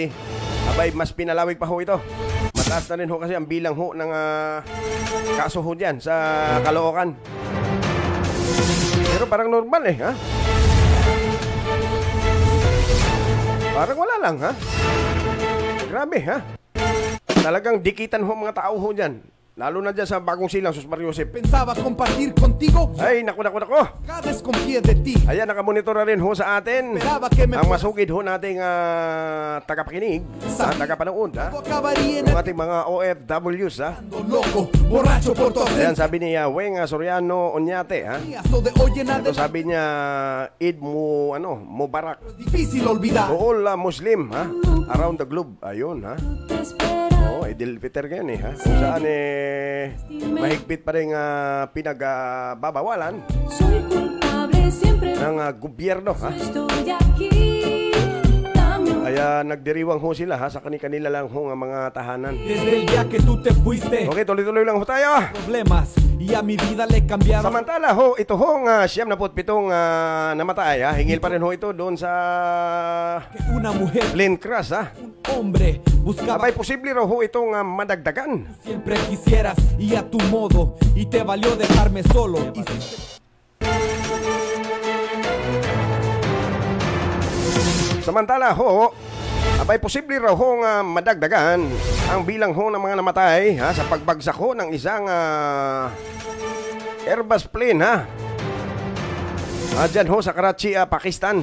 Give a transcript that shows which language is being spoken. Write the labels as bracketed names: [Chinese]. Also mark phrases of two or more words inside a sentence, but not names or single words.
[Filipino] Abay mas pinalawig pa ho ito. Mataas na rin ho kasi ang bilang ho ng kaso ho dyan sa Caloocan. Pero parang normal ha. Parang wala lang ha. Grabe ha. Talagang dikitan ho mga tao ho dyan. Lalo na dyan sa Bagong Silang, Sus Mariosep. [Spanish] Pensaba compartir contigo. [Filipino] Ay, naku. [Spanish] Cada desconfía de ti. [Filipino] Ayan, nakamonitor na rin ho sa atin ang masugid ho nating tagapakinig sa tagapanood ng ating mga OFWs [Spanish] Loco, borracho por tu [Filipino] Ayan, [Spanish] ausencia. [Filipino] sabi ni Weng Soriano Oñate [Spanish] So de hoy en [Filipino] Ito [Spanish] adelante [Filipino] sabi niya [Arabic] Eid Mubarak [Spanish] es difícil olvidar. [English] to all Muslim around the globe. [Filipino] Ayun [Spanish] Te espera. [Filipino] Idil Fitr ngayon kung saan mahigpit pa rin pinagbabawalan [Spanish] Soy culpable siempre. [Filipino] ng gobyerno [Spanish] Estoy aquí. Dame un [Filipino] Kaya nagdiriwang ho sila sa kanila lang ho ang mga tahanan. [Spanish] Desde el día que tú te fuiste, [Filipino] Okay, tuloy-tuloy lang ho tayo. [Spanish] problemas y a mi vida le cambiaron. [Filipino] Samantala ho, ito hong 77 namatay Hingil pa rin ho ito doon sa [Spanish] Que una mujer, [Filipino] Glen Cross [Spanish] un hombre, buscaba [Filipino] Abay, posible raw ho itong madagdagan. [Spanish] siempre quisieras y a tu modo y te valió dejarme solo. Y [Filipino] Samantala ho, abay posible raw hong madagdagan ang bilang ho ng mga namatay sa pagbagsak ho ng isang Airbus plane Dyan ho sa Karachi, Pakistan.